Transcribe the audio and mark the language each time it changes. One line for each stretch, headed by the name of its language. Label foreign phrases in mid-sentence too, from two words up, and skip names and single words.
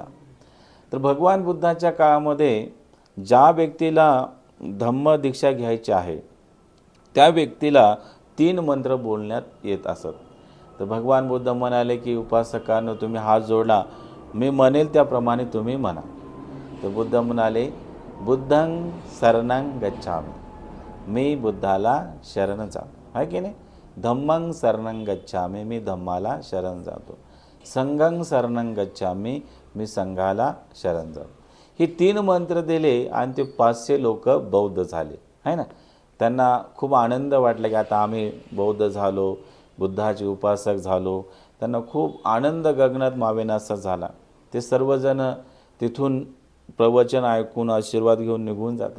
Marathi: तर भगवान बुद्धाच्या काळामध्ये ज्या व्यक्तीला धम्मदीक्षा घ्यायची आहे त्या व्यक्तीला 3 मंत्र बोलण्यात येत असत. तर भगवान बुद्ध म्हणाले की उपासकांनो तुम्ही हात जोडला, मी म्हणेल त्याप्रमाणे तुम्ही म्हणा. तर बुद्ध म्हणाले
Pali: बुद्धं शरणं गच्छामि,
Marathi: मी बुद्धाला शरण जातो, आहे की नाही.
Pali: धम्मं शरणं गच्छामि,
Marathi: मी धम्माला शरण जातो.
Pali: संघं शरणं गच्छामि,
Marathi: मी संघाला शरण जातो. हे 3 मंत्र दिले आणि ते 500 लोक बौद्ध झाले, आहे ना. त्यांना खूप आनंद वाटला की आता आम्ही बौद्ध झालो, बुद्धाचे उपासक झालो. त्यांना खूप आनंद गगनात मावेनासा झाला. ते सर्वजण तिथून प्रवचन ऐकून आशीर्वाद घेऊन निघून जातात.